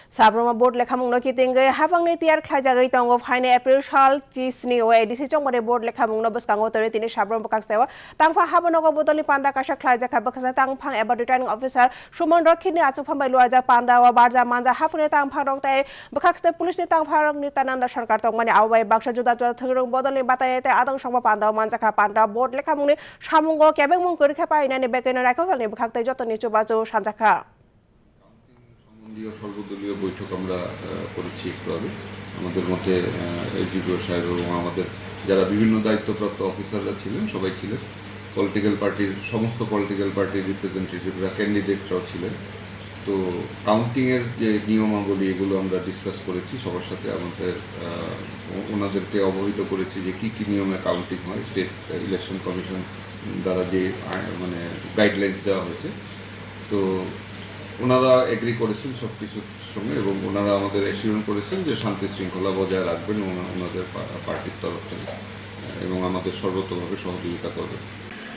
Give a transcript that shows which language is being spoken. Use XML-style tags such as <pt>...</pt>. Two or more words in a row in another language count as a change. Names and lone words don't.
<trp>Sabroma board lekhamung no kitingge habang ni tiar khlajagei tongo phaine April sal 30 ni o edisi chongmare board lekhamung no buskango tore tini Sabrom bakak sewa tangfa habonogo bodoli panda kasha khlajak habakasa tangphang eba</trp> <en>returning officer</en> <trp>Sumon Rokhini achukpham bai luaja panda wa barja manja hafune tangphang rok tai bakak ste police ni tangphang rok ni Tananda sarkar tongmani awai baksa juda juda thrung bodoli batai te adang songba panda manja kha panda board lekhamung ni samungo kebeng mung korikha paina ni bekeno rakhal ni bakak tai joto ni chubachu sanjakha</trp> <bn>সর্বদলীয় বৈঠক আমরা করেছি একটু আগে আমাদের মধ্যে এসডিপিও সাহেব এবং আমাদের যারা বিভিন্ন দায়িত্বপ্রাপ্ত অফিসাররা ছিলেন সবাই ছিলেন সমস্ত</bn> <en>political party representatives candidates</en> <bn>ছিলেন তো কাউন্টিংয়ের যে নিয়মাবলী এগুলো আমরা ডিসকাস করেছি সবার সাথে আমাদের ওনাদেরকে অবহিত করেছি যে কী কী নিয়মে কাউন্টিং হয়</bn> <en>State Election Commission</en> <bn>দ্বারা যে মানে গাইডলাইন্স দেওয়া হয়েছে তো ওনারা এগ্রি করেছেন সব কিছুর সঙ্গে এবং ওনারা আমাদের অ্যাসিওর করেছেন যে শান্তি শৃঙ্খলা বজায় রাখবেন ওনাদের পার্টির তরফ থেকে এবং আমাদের সর্বতোভাবে সহযোগিতা করবেন।</bn>